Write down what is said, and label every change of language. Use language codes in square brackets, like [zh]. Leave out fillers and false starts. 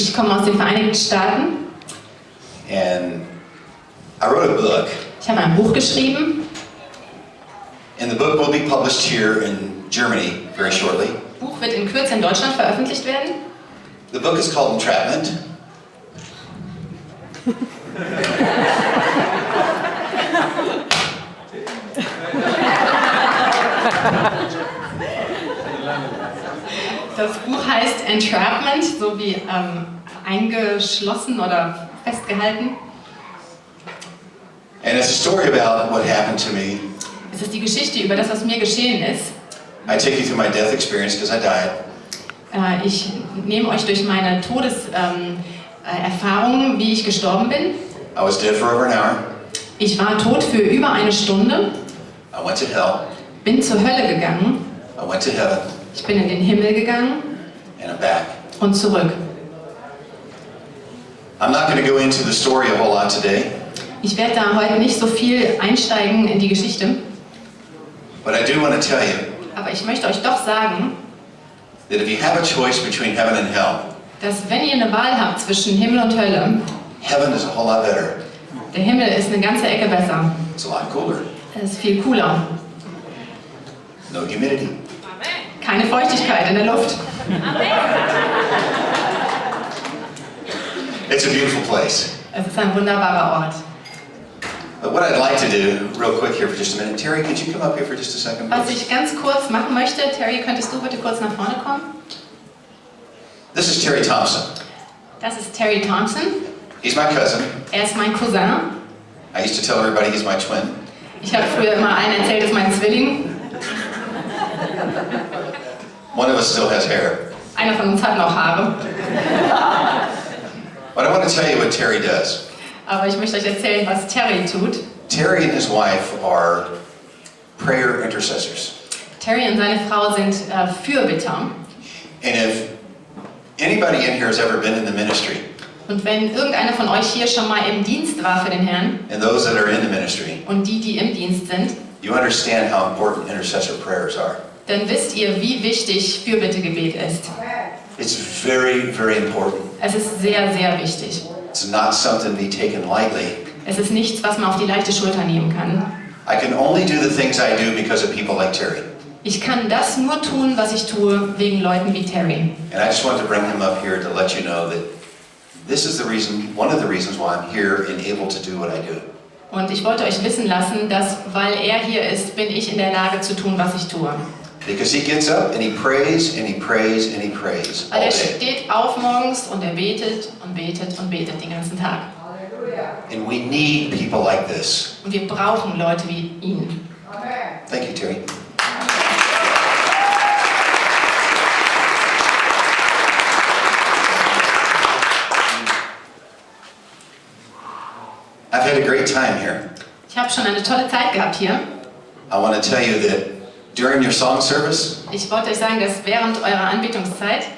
[de] Ich komme aus den Vereinigten Staaten. [en] And I wrote a book, [de] Ich habe ein Buch geschrieben. [en] and the book will be published here in Germany very shortly. [de] Das Buch wird in Kürze in Deutschland veröffentlicht werden. [en] The book is called Entrapment. [de] Das Buch heißt Entrapment, so wie eingeschlossen oder festgehalten. [en] And it's a story about what happened to me. [de] Es ist die Geschichte über das, was mir geschehen ist. [en] I take you through my death experience because I died. [de] Ich nehme euch durch meine Todeserfahrungen, wie ich gestorben bin. [en] I was dead for over an hour. [de] Ich war tot für über eine Stunde, [en] I went to hell. [de] bin zur Hölle gegangen, [en] I went to heaven. [de] ich bin in den Himmel gegangen [en] And I'm back. [de] und zurück. [en] I'm not going to go into the story a whole lot today, [de] Ich werde da heute nicht so viel einsteigen in die Geschichte, [en] but I do want to tell you [de] aber ich möchte euch doch sagen, [en] that if you have a choice between heaven and hell, [de] dass wenn ihr eine Wahl habt zwischen Himmel und Hölle, [en] heaven is a whole lot better. [de] der Himmel ist eine ganze Ecke besser. [en] It's a lot cooler. [de] Es ist viel cooler. [en] No humidity. [de] Keine Feuchtigkeit in der Luft. [en] It's a beautiful place. [de] Es ist ein wunderbarer Ort. [en] But what I'd like to do, real quick here for just a minute, Terry, could you come up here for just a second, [de] Was [en] please? [de] ich ganz kurz machen möchte, Terry, könntest du bitte kurz nach vorne kommen? [en] This is Terry Thompson. [de] Das ist Terry Thompson. [en] He's my cousin. [de] Er ist mein Cousin. [en] I used to tell everybody he's my twin. [de] Ich habe früher immer allen erzählt, das ist mein Zwilling. [en] One of us still has hair. [de] Einer von uns hat noch Haare. [en] But I want to tell you what Terry does. [de] Aber ich möchte euch erzählen, was Terry tut. [en] Terry and his wife are prayer intercessors. [de] Terry und seine Frau sind Fürbitter. [en] And if anybody in here has ever been in the ministry, [de] Und wenn irgendeiner von euch hier schon mal im Dienst war für den Herrn, [en] and those that are in the ministry, [de] und die im Dienst sind, [en] you understand how important intercessor prayers are. [de] dann wisst ihr, wie wichtig Fürbittegebet ist. [en] It's very, very important. [de] Es ist sehr, sehr wichtig. [en] It's not something to be taken lightly. [de] Es ist nichts, was man auf die leichte Schulter nehmen kann. [en] I can only do the things I do because of people like Terry. [de] Ich kann das nur tun, was ich tue, wegen Leuten wie Terry. [en] And I just want to bring him up here to let you know that this is the reason, one of the reasons why I'm here and able to do what I do. [de] Und ich wollte euch wissen lassen, dass, weil er hier ist, bin ich in der Lage zu tun, was ich tue. [en] Because he gets up and he prays and he prays and he prays all [de] Weil er [en] day. [de] steht auf morgens und er betet und betet und betet den ganzen Tag. [en] And we need people like this. [de] Und wir brauchen Leute wie ihn. [en] Thank you, Terry. I've had a great time here. [de] Ich habe schon eine tolle Zeit gehabt hier. [en] I want to tell you that during your song service, [de] Ich wollte euch sagen, dass während eurer Anbetungszeit,